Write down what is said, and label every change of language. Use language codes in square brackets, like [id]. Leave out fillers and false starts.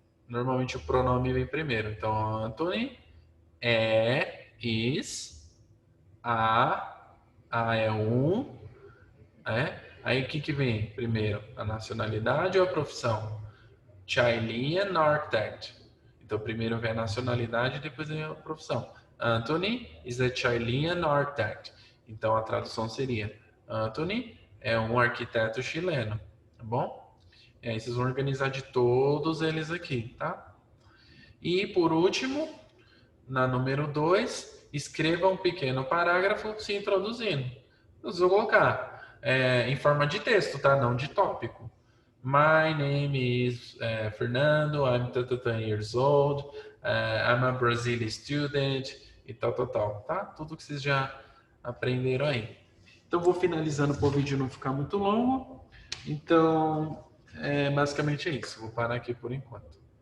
[pt] Normalmente o pronome vem primeiro. Então, Anthony is, a é um, Aí o que vem primeiro? A nacionalidade ou a profissão? [en] Chilean architect. [pt] Então, primeiro vem a nacionalidade e depois vem a profissão. [en] Anthony is a Chilean architect. [pt] Então, a tradução seria: Anthony é um arquiteto chileno. Tá bom? E aí vocês vão organizar de todos eles aqui, tá? E, por último, na número 2, escreva um pequeno parágrafo se introduzindo. Eu vou colocar em forma de texto, tá? Não de tópico. [en] My name is Fernando, I'm 30 years old, I'm a Brazilian student, [pt] e tal, tá? Tudo que vocês já aprenderam aí. Então, vou finalizando para o vídeo não ficar muito longo. Então, basicamente é isso. Vou parar aqui por enquanto.